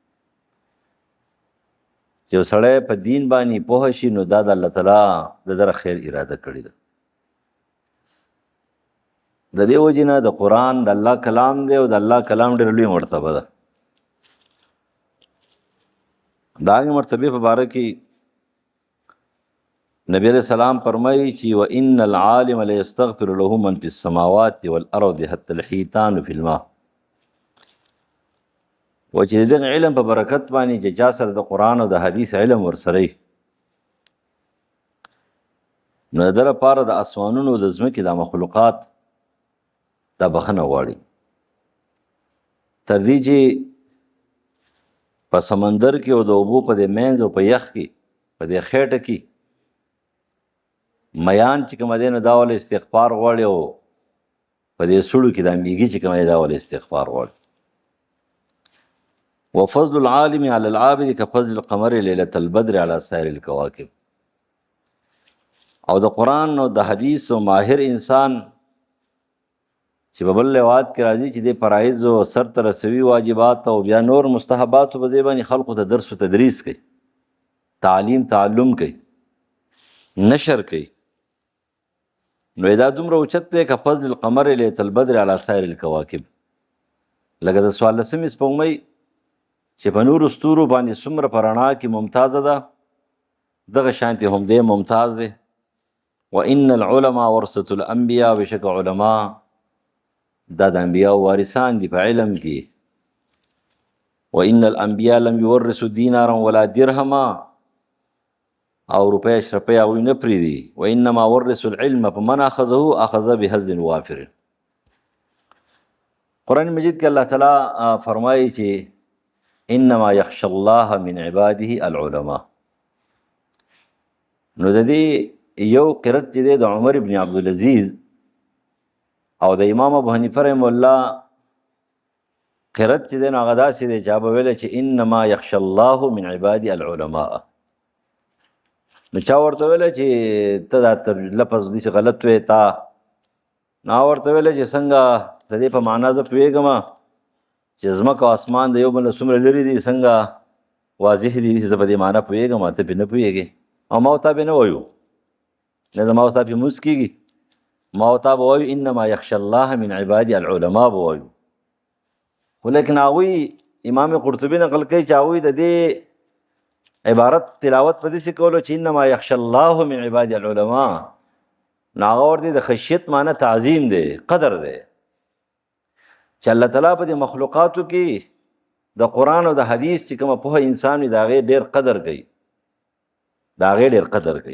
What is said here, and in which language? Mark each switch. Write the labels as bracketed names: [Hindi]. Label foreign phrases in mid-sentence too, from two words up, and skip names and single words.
[Pashto] چې یو سړی په دین باندې پوه شي نو دا د الله تعالی د در خیر اراده کړې ده. د دې وجې نه د قرآن د الله کلام دی او د الله کلام ډېر لوی مرتبه ده. د هغې مرتبې په باره کې نبی علیہ السلام فرمایي چې [Arabic] وان العالم لیستغفر له من فی السماوات والارض حتى الحیتان فی الماء. [Pashto] و چې د دغه علم په برکت باندې چې چا سره د قرآن او د حدیث علم ورسره وي نو د ده لپاره د اسمانونو د ځمکې د مخلوقات دا بخښنه غواړي، تر دې چې په سمندر کې او د اوبو په دې منځ او په یخ کې په دې خېټه کې میان چې کومه دی نو دا ولې استغفار غواړي او په دې سوړو کې دا میږي چې کومه دی دا ولې استغفار غواړي. [Arabic] وفضل العالم على العابد كفضل القمر ليلة البدر على سائر الكواكب. [Pashto] او د قرآن او د حدیث او ماهر انسان چې په بل روایت کې راځي چې د فرایض او سرته رسوي واجبات او بیا نور مستحبات په ځای باندې خلقو ته درس و تدریس کوي، تعلیم تعلم کوي، نشر کوي، نو دا دومره اوچت دی که [Arabic] فضل القمر لیلة البدر على سائر الکواکب. [Pashto] لکه د 14مې سپوږمۍ چې په نورو ستورو باندې څومره په رڼا کې ممتازه ده، دغه شانتې هم دی ممتاز دی. [Arabic] وان العلماء ورثة الانبیاء، [Pashto] بشک علما دا د انبیاء وارثان دي په علم کې. [Arabic] وان الانبیاء لم یورثوا دینارا ولا درهما، [Pashto] او روپۍ اشرفۍ هغوی نه پرېږدي. [Arabic] وانما ورثوا العلم فمن اخذه اخذ بحظ وافر. [Pashto] قرآن مجید کې الله تعالی فرمایي چې [Arabic] انما یخشى الله من عباده العلماء. [Pashto] نو د دې یو قرت چې دی د عمر ابن عبدالعزیز او د امام ابو حنیفه رحمه الله قرت چې دی نو هغه داسې دی چې هغه به ویلی چې [Arabic] انما یخشى الله من عباده العلماء. [Pashto] نو چا ورته ویلی چې ته دا لفظ داسې غلط وی تا، نو هغه ورته ویلی چې څنګه د دې په معنا زه پوهېږم چې ځمکه او اسمان د یو بل نه څومره لرې دي، څنګه واضح دي، زه په دې معنا پوهېږم ته پرې نه پوهېږې. او ما ورته پرې نه وایو، نه زما ورته پرې مونځ کېږي، ما ورته به وایو [Arabic] انما یخشى الله من عبادي العلماء [Pashto] به وایو. خو لیکن هغوی امام قرطبي نقل کوي چې هغوی د دې عبارت تلاوت په داسې کولو چې [Arabic] انما یخشى الله من عباد العلماء، [Pashto] نو هغه ورته د خشیت معنی تعظیم دی، قدر دی، چې الله تعالی په دې مخلوقاتو کې د قرآن او د حدیث چې کومه پوهه انسان وي د هغې ډېر قدر کوي، د هغې ډېر قدر کوي.